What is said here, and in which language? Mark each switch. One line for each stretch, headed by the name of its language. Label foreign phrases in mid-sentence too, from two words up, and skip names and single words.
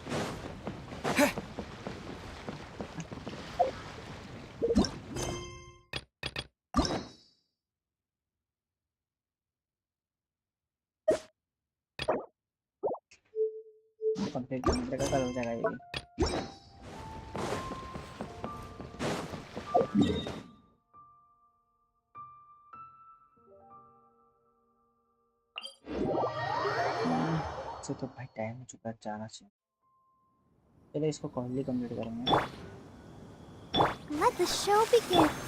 Indonesian: Konflik mereka kalau cara ini.
Hindi: तो भाई टाइम हो चुका है जाना चाहिए चलो इसको
English: call complete
Hindi: करेंगे
English: Let the show begin.